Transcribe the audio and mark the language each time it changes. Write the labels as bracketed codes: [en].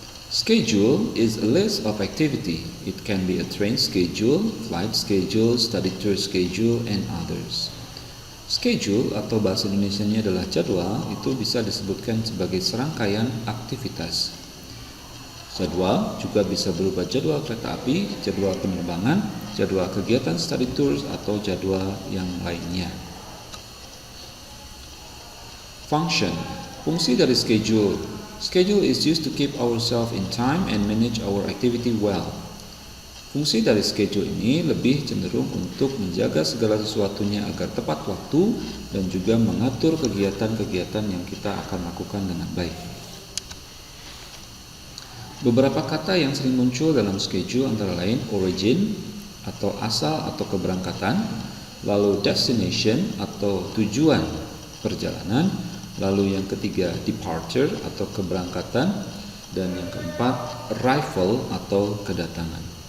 [en] Schedule is a list of activity. It can be a train schedule, flight schedule, study tour schedule, and others. [id] Schedule atau bahasa Indonesianya adalah jadwal, itu bisa disebutkan sebagai serangkaian aktivitas. Jadwal juga bisa berupa jadwal kereta api, jadwal penerbangan, jadwal kegiatan study tours, atau jadwal yang lainnya. Function, fungsi dari schedule. [en] Schedule is used to keep ourselves in time and manage our activity well. [id] Fungsi dari schedule ini lebih cenderung untuk menjaga segala sesuatunya agar tepat waktu dan juga mengatur kegiatan-kegiatan yang kita akan lakukan dengan baik. Beberapa kata yang sering muncul dalam schedule antara lain origin atau asal atau keberangkatan, lalu destination atau tujuan perjalanan, lalu yang ketiga departure atau keberangkatan, dan yang keempat arrival atau kedatangan.